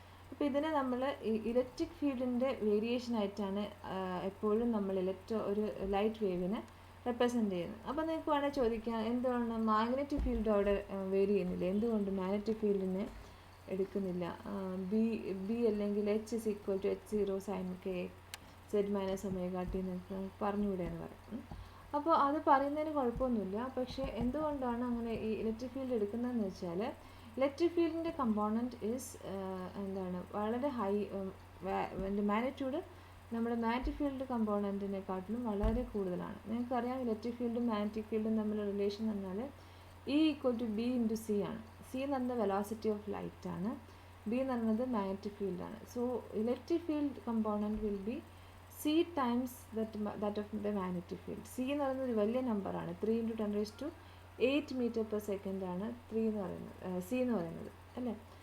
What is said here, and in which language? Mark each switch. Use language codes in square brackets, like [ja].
[ml] അപ്പോൾ ഇതിനെ നമ്മൾ ഇലക്ട്രിക് ഫീൽഡിൻ്റെ വേരിയേഷനായിട്ടാണ് എപ്പോഴും നമ്മൾ ഒരു ലൈറ്റ് വേവിനെ റെപ്രസെൻറ്റ് ചെയ്യുന്നത്. അപ്പോൾ നിങ്ങൾക്ക് വേണമെങ്കിൽ ചോദിക്കാം, എന്തുകൊണ്ട് മാഗ്നറ്റിക് ഫീൽഡ് അവിടെ വേരി ചെയ്യുന്നില്ല, എന്തുകൊണ്ട് മാഗ്നറ്റിക് ഫീൽഡിനെ എടുക്കുന്നില്ല? ബി അല്ലെങ്കിൽ [en] H is equal to H0 sin k z minus omega t [ml] എന്നൊക്കെ പറഞ്ഞുകൂടെ എന്ന് പറയും. അപ്പോൾ അത് പറയുന്നതിന് കുഴപ്പമൊന്നുമില്ല. പക്ഷേ എന്തുകൊണ്ടാണ് അങ്ങനെ ഈ ഇലക്ട്രിക് ഫീൽഡ് എടുക്കുന്നതെന്ന് വെച്ചാൽ ഇലക്ട്രിക് ഫീൽഡിൻ്റെ കമ്പോണൻറ്റ് ഈസ് എന്താണ്, വളരെ ഹൈ മാഗ്നിറ്റ്യൂഡ് നമ്മുടെ മാഗ്നറ്റിക് ഫീൽഡ് കമ്പോണൻറ്റിനെക്കാട്ടിലും വളരെ കൂടുതലാണ്. നിങ്ങൾക്കറിയാം ഇലക്ട്രിക് ഫീൽഡും മാഗ്നറ്റിക് ഫീൽഡും തമ്മിലുള്ള റിലേഷൻ എന്ന് പറഞ്ഞാൽ E = B × C ആണ്. C എന്ന് പറയുന്നത് വെലോസിറ്റി ഓഫ് ലൈറ്റ് ആണ്, B എന്ന് പറയുന്നത് മാഗ്നറ്റിക് ഫീൽഡാണ്. [en] So electric field component will be C times that of the magnetic field. [ml] C എന്ന് പറയുന്നത് ഒരു വലിയ നമ്പറാണ്. 3 × 10⁸ m/s ആണ് 3 എന്ന് പറയുന്നത്, C എന്ന് പറയുന്നത് അല്ലേ.